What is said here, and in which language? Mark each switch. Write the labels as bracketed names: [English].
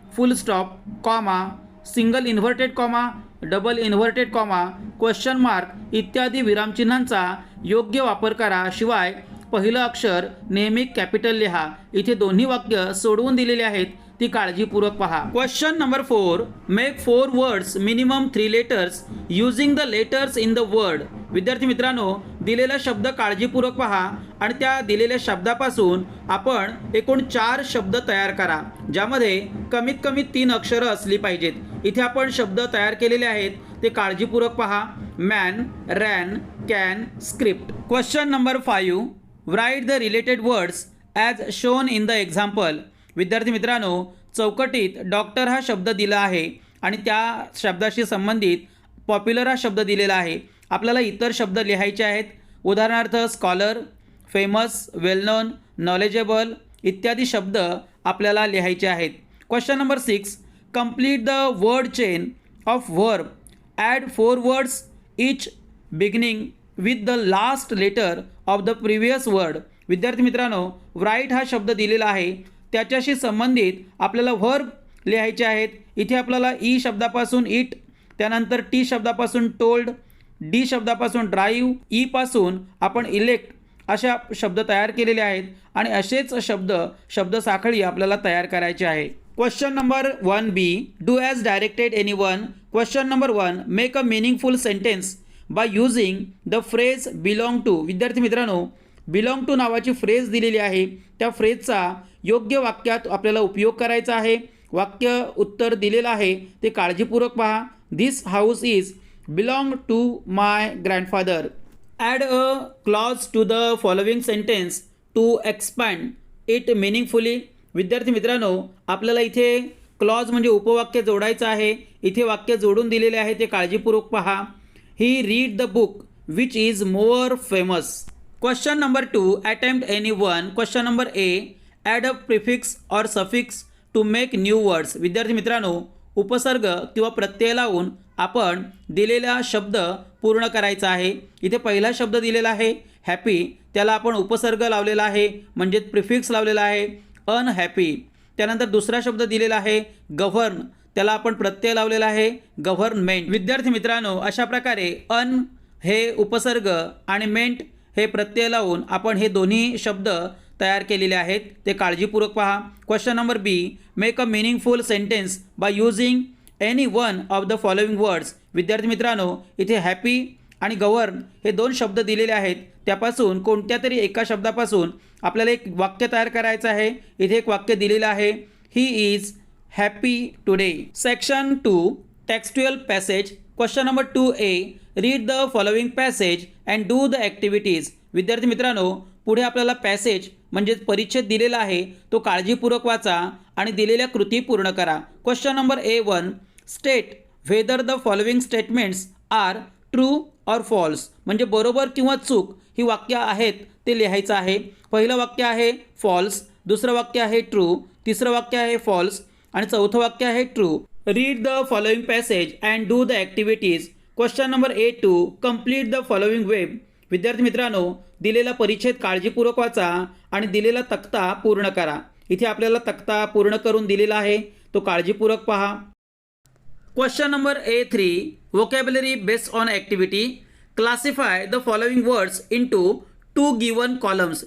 [Marathi] फुल stop, comma, single inverted comma, double inverted comma, question mark इत्यादी विरामचिन्हांचा योग्य वापर करा. शिवाय पहिलं अक्षर नेहमी कॅपिटल लिहा. इथे दोन्ही वाक्य सोडवून दिलेले आहेत, ती काळजीपूर्वक पहा. [English] Question number 4, make 4 words minimum 3 letters using the letters in the word. [Marathi] विद्यार्थी मित्रांनो, दिलेला शब्द काळजीपूर्वक पहा आणि त्या दिलेल्या शब्दापासून आपण एकूण 4 शब्द तयार करा, ज्यामध्ये कमीत कमी 3 अक्षरं असली पाहिजेत. इथे आपण शब्द तयार केलेले आहेत, ते काळजीपूर्वक पहा. Man, ran, can, script. [English] Question number 5, write the related words as shown in the example. [Marathi] विद्यार्थी मित्रांनो, चौकटीत डॉक्टर हा शब्द दिला आहे आणि त्या शब्दाशी संबंधित पॉप्युलर हा शब्द दिलेला आहे. आपल्याला इतर शब्द लिहायचे आहेत. उदाहरणार्थ स्कॉलर, फेमस, वेल नोन, नॉलेजेबल इत्यादी शब्द आपल्याला लिहायचे आहेत. [English] Question number 6, complete the word chain of verb. Add 4 words each beginning with the last letter of the previous word. [Marathi] विद्यार्थी मित्रांनो, राईट हा शब्द दिलेला आहे, त्याच्याशी संबंधित आपल्याला व्हर्ब लिहायचे आहेत. इथे आपल्याला ई शब्दापासून इट, त्यानंतर टी शब्दापासून टोल्ड, डी शब्दापासून ड्राईव्ह, ई पासून आपण इलेक्ट अशा शब्द तयार केलेले आहेत आणि असेच शब्दसाखळी आपल्याला तयार करायचे आहे. [English] Question number 1B, do as directed any one. Question number 1, make a meaningful sentence by using the phrase belong to. [Marathi] विद्यार्थी मित्रांनो, बिलॉंग टू नावाची फ्रेज दिलेली आहे, त्या फ्रेजचा योग्य वाक्यात आपल्याला उपयोग करायचा आहे. वाक्य उत्तर दिलेलं आहे, ते काळजीपूर्वक पहा. [English] This house is belong to my grandfather. Add a clause to the following sentence to expand it meaningfully. [Marathi] विद्यार्थी मित्रांनो, आपल्याला इथे क्लॉज म्हणजे उपवाक्य जोडायचं आहे. इथे वाक्य जोडून दिलेले आहे, ते काळजीपूर्वक पहा. [English] He read the book which is more famous. Question number 2, attempt any one. Question number A, add a prefix or suffix to make new words. [Marathi] विद्यार्थी मित्रांनो, उपसर्ग किंवा प्रत्यय लावून आपण दिलेला शब्द पूर्ण करायचा आहे. इथे पहिला शब्द दिलेला आहे हॅपी, त्याला आपण उपसर्ग लावलेला आहे, म्हणजे प्रिफिक्स लावलेला आहे अनहॅपी. त्यानंतर दुसरा शब्द दिलेला आहे गव्हर्न, त्याला आपण प्रत्यय लावलेला आहे गव्हर्नमेंट. विद्यार्थी मित्रांनो, अशा प्रकारे अन हे उपसर्ग आणि मेंट हे प्रत्यय लावून आपण हे दोन्ही शब्द तयार केलेले आहेत, ते काळजीपूर्वक पहा. [English] Question number B, make a meaningful sentence by using any one of the following words. [Marathi] विद्यार्थी मित्रांनो, इथे हॅपी आणि गव्हर्न हे 2 शब्द दिलेले आहेत, त्यापासून कोणत्या तरी एका शब्दापासून आपल्याला एक वाक्य तयार करायचं आहे. इथे एक वाक्य दिलेलं आहे, [English] He is happy today. Section 2, textual passage. Question number 2A, read the following passage and do the activities. [Marathi] विद्यार्थी मित्रांनो, पुढे आपल्याला पॅसेज म्हणजेच परिच्छेद दिलेला आहे, तो काळजीपूर्वक वाचा आणि दिलेल्या कृती पूर्ण करा. [English] question number A1, state whether the following statements are true or false [Marathi] म्हणजे बरोबर किंवा चूक ही वाक्य आहेत ते लिहायचं आहे. पहिलं वाक्य आहे फॉल्स, दुसरं वाक्य आहे ट्रू, तिसरं वाक्य आहे फॉल्स आणि चौथं वाक्य आहे true. [English] Read the following passage and do the activities. Question number A2 complete the following web. [Marathi] विद्यार्थी मित्रांनो, दिलेला परिच्छेद काळजीपूर्वक वाचा आणि दिलेला तक्ता पूर्ण करा. इथे आपल्याला तक्ता पूर्ण करून दिलेला आहे, तो काळजीपूर्वक पहा. [English] Question number A3 vocabulary based on activity. Classify the following words into 2 given columns.